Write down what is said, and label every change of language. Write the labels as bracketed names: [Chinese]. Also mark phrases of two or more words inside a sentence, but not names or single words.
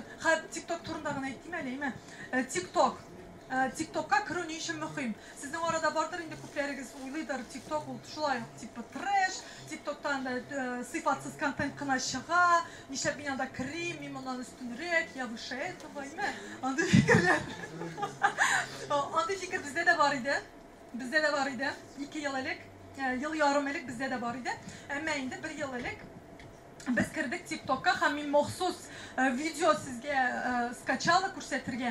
[Tatar] TikTok турында гына әйтим әле, TikTokка керү ни өчен мөһим? Сезнең арада бардыр инде күпләрегез уйлыйдыр, TikTok ул шулай [Russian] типа трэш, [Tatar] TikToктан да сыйфатсыз контент кына чыга, нишләп мин анда керим, мин моннан өстенрәк, [Russian] я выше этого, [Tatar] андый фикерләр. Андый фикер бездә дә бар иде. 2 ел элек, ел ярым элек бездә дә бар иде. Әмма инде 1 ел элек без кердек TikTokка һәм мин махсус видео сезгә скачала күрсәтергә.